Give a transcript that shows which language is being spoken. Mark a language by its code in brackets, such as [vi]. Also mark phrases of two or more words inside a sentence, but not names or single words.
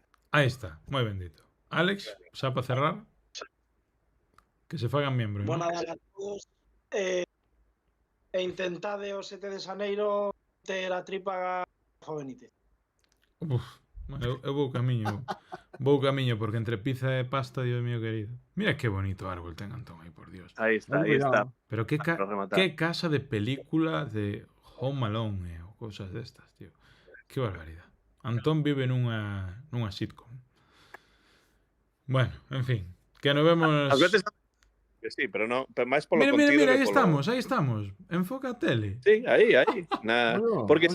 [gl] Aí está. Moi bendito. Alex, xa para cerrar. Que se fagan miembros, Bo ¿no? Nadal a todos. E intentade o 7 de xaneiro ter a tripa Jovenite. Uf, bueno, eu vou camiño. Vou camiño porque entre pizza e pasta, [es] Dios mío querido. [gl] Mira que bonito árbol ten Antón aí, por Dios. [es] Ahí está, ahí [gl] Cuidado. está. Pero que, Para rematar. que casa de película de Home Alone ou cousas destas, tío. Que barbaridade. Antón vive nunha sitcom. Bueno, en fin. Que nos vemos... Ás veces que sí, pero no, pero máis polo Mira, contido mira, que aí polo... estamos. Enfoca a tele. Sí, aí. Porque